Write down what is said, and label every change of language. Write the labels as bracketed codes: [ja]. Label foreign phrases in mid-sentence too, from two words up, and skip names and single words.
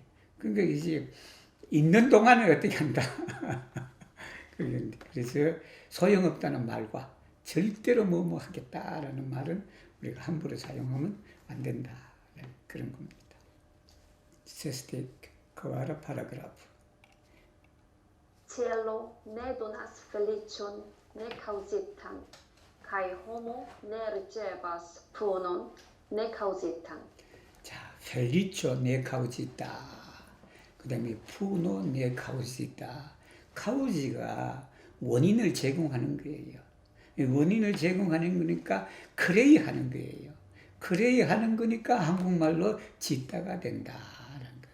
[ko] 그러니까 이제 있는 동안에 어떻게 한다. 그래서 소용없다는 말과 절대로 뭐뭐 하겠다라는 말은 우리가 함부로 사용하면 안 된다. 그런 겁니다. [eo] sesdeka kvara paragrafo. Cielo ne donas felicion ne causitan, kai homo ne ricevas punon ne causitan. 자, felicio ne kaŭzita. [ko] 그 다음에 [eo] puno ne kaŭzita. [ko] 카우지가 원인을 제공하는 거예요. 원인을 제공하는 거니까 크레이 하는 거예요. 크레이 하는 거니까 한국말로 짓다가 된다라는 거.